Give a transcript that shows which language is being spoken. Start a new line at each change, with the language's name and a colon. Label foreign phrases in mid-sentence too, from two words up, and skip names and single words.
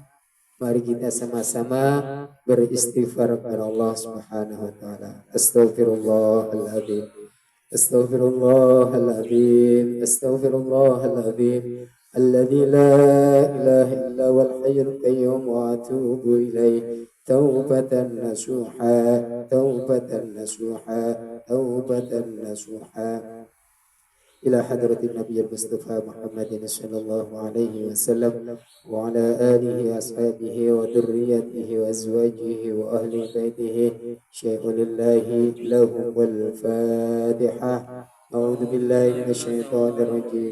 Indonesian: Mari kita sama-sama beristighfar kepada Allah
Arabic: سبحانه وتعالى. أستغفر الله العظيم. أستغفر الله العظيم. أستغفر الله العظيم. الذي لا إله إلا هو الحي القيوم وأتوب إليه. توبة نصوحا، توبة نصوحا، توبة نصوحا. إلى حضرة النبي المصطفى محمد صلى الله عليه وسلم وعلى آله وأصحابه وذريته وأزواجه وأهل بيته شيء لله لهم والفاتحة. أعوذ بالله من الشيطان الرجيم.